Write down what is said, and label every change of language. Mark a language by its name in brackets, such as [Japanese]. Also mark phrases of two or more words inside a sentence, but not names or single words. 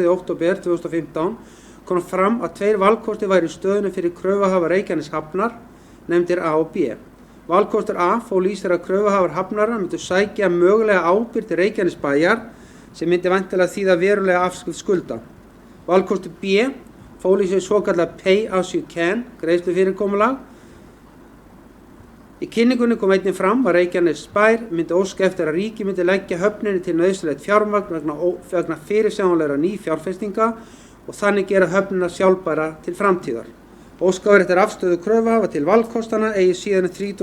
[Icelandic] október 2015 kom fram að 2 valkostir væru í stöðunni fyrir kröfuhafa Reykjaneshafnar, nefndir A og B. Valkostur A fól í sér að kröfuhafar hafnarinnar myndu sækja mögulega ábyrgð til Reykjanesbæjar sem myndi væntanlega þýða verulega afskrift skulda. Valkostur B fól í sér svokallað [English] pay as you can [Icelandic] greiðslufyrirkomulag. Í kynningunni kom einnig fram að Reykjanesbær myndi óska eftir að ríkið myndi leggja höfninni til nauðsynlegt fjármagn vegna fyrirsjáanlegra fjárfestinga og þannig gera höfnina sjálfbæra til framtíðar. Óskað var eftir afstöðu kröfuhafa til valkostana eigi síðan 30.